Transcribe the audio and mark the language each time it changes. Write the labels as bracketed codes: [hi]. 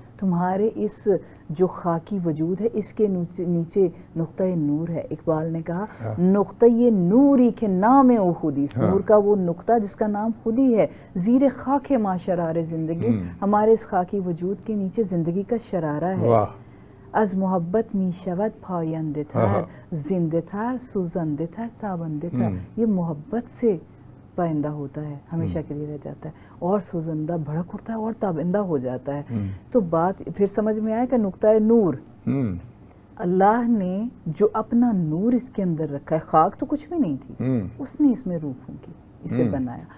[ur] تمہارے اس جو خاکی وجود ہے اس کے نیچے نقطہ نور ہے. اقبال نے کہا [fa] نقطہ یہ نوری کے نام او خودی، [ur] نور کا وہ نقطہ جس کا نام خودی ہے. [fa] زیر خاک ما شرار زندگی، [ur] ہمارے اس خاکی وجود کے نیچے زندگی کا شرارہ ہے. [fa] از محبت می شود پاینده تر، زنده تر سوزنده تر تابنده تر. [ur] یہ محبت سے پائندہ ہوتا ہے، ہمیشہ کے لیے رہ جاتا ہے، اور سوزندہ بھڑک اٹھتا ہے اور تابندہ ہو جاتا ہے. تو بات پھر سمجھ میں آئے کہ نقطہ نور، اللہ نے جو اپنا نور اس کے اندر رکھا ہے، خاک تو کچھ بھی نہیں تھی، اس نے اس میں روح پھونکی، اسے بنایا.